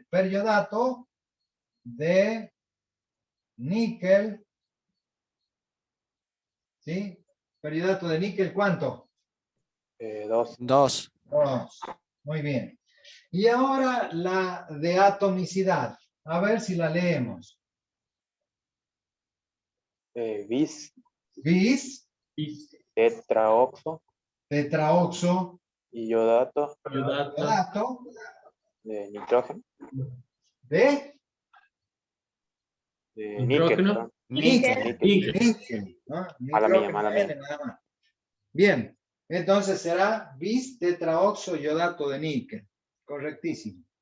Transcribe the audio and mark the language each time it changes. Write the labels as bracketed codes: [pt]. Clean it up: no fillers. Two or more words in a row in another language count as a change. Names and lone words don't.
[es] Periodato de níquel. ¿Sí? Periodato de níquel, ¿cuánto? 2. 2. 2. Muy bien. Y ahora la de atomicidad. A ver si la leemos. Bis. Bis, Tetraoxo. tetraoxo, Iodato. iodato De nitrógeno. de De Nitrógeno. níquel. Perdón. Níquel. Níquel. níquel, ¿no? Mala mía, Nitrógeno mala mía. N nada más. Bien, entonces será bis tetraoxo iodato de níquel. Correctísimo.